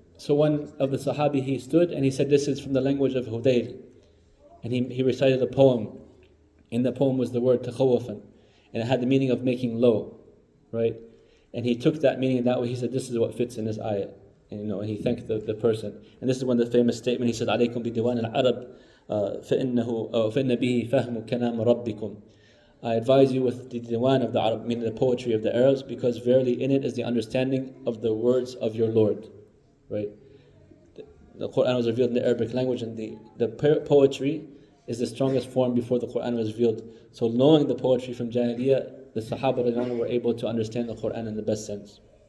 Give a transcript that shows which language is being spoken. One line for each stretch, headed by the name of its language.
English: So one of the Sahabi, he stood and he said, this is from the language of Hudayl. And he recited a poem. In the poem was the word takhawufan, and it had the meaning of making low, right? And he took that meaning, and that way he said, this is what fits in this ayah. And he thanked the person. And this is one of the famous statement.
Arabic: He said, عليكم بديوان العرب فإن به فهم كلام ربكم.
English: I advise you with the diwan of the Arab, meaning the poetry of the Arabs, because verily in it is the understanding of the words of your Lord. Right? The Qur'an was revealed in the Arabic language, and the poetry is the strongest form before the Qur'an was revealed. So knowing the poetry from Jahiliyyah, the Sahaba were able to understand the Qur'an in the best sense.